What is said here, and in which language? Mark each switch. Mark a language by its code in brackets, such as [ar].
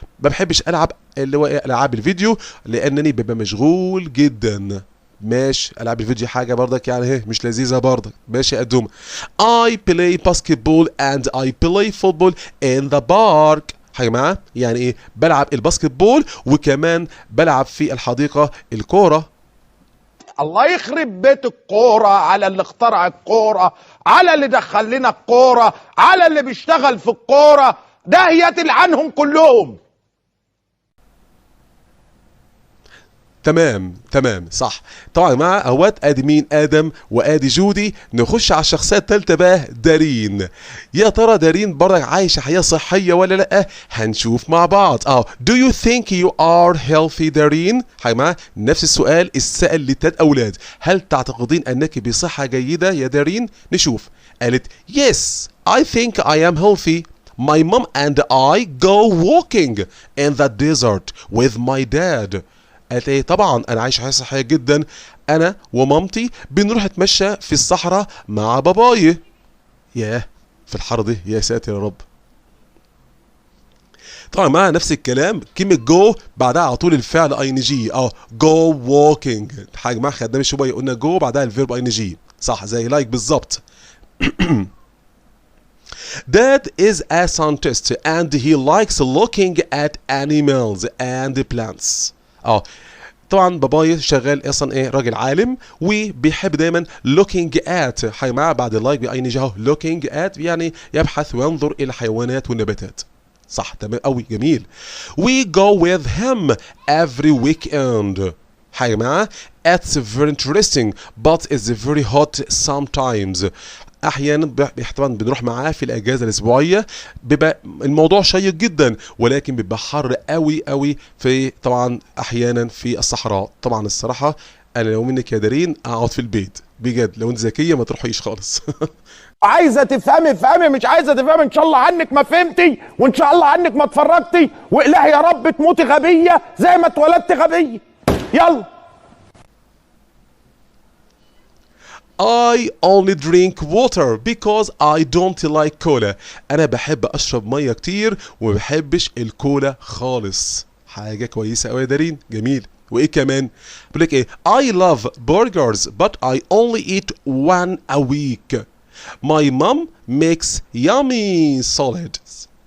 [ar] ما بحبش العب اللي هو العاب الفيديو لانني ببقى مشغول جدا. ماشي. العاب الفيديو حاجه برضك يعني مش لذيذه برضك. ماشي يا ادوم. [en] I play basketball and I play football in the park. [ar] يا جماعه يعني ايه؟ بلعب الباسكت بول وكمان بلعب في الحديقه الكوره. الله يخرب بيت الكورة على اللي اخترع الكورة، على اللي دخل لنا الكورة، على اللي بيشتغل في الكورة، ده يتلعنهم كلهم. تمام صح. طبعا يا جماعه اهوت ادي مين؟ ادم وادي جودي. نخش على الشخصيه الثالثه بقى، دارين. يا ترى دارين برضك عايشه حياه صحيه ولا لا؟ هنشوف مع بعض. [en] Do you think you are healthy [ar] دارين؟ يا جماعه نفس السؤال اتسال للتلات اولاد، هل تعتقدين انك بصحه جيده يا دارين؟ نشوف. قالت [en] yes I think I am healthy. My mom and I go walking in the desert with my dad. [ar] قالت ايه؟ طبعا انا عايشه حياه صحيه جدا، انا ومامتي بنروح نتمشى في الصحراء مع باباي. ياه في الحر دي، يا ساتر يا رب. طبعا مع نفس الكلام، كلمه جو بعدها على طول الفعل اي ان جي. جو ووكينج. حاجه ما خدناش شويه قلنا جو بعدها الفيرب اي ان جي، صح زي لايك بالظبط. [en] Dad is a scientist and he likes looking at animals and plants. [ar] طبعا باباي شغال اصلا ايه؟ راجل عالم وبيحب دايما looking at. حاجه معاه بعد اللايك باي ان جي اهو، looking at يعني يبحث وينظر الى الحيوانات والنباتات. صح تمام قوي جميل. [en] We go with him every weekend. [ar] حاجه معاه [en] it's very interesting but it's very hot sometimes. [ar] احيانا طبعا بنروح معاه في الاجازه الاسبوعيه، بيبقى الموضوع شيق جدا ولكن بيبقى حر قوي في طبعا احيانا في الصحراء. طبعا الصراحه انا لو منك يا دارين اقعد في البيت بجد، لو انت ذكيه ما تروحيش خالص. عايزة تفهمي افهمي، مش عايزة تفهمي ان شاء الله عنك ما فهمتي، وان شاء الله عنك ما اتفرجتي، والهي يا رب تموتي غبية زي ما اتولدت غبية. يلا. [en] I only drink water because I don't like cola. [ar] أنا بحب أشرب مية كتير وما بحبش الكولا خالص. حاجة كويسة أوي يا دارين، جميل. وإيه كمان؟ بقول لك إيه؟ [en] I love burgers but I only eat one a week. My mom makes yummy salads.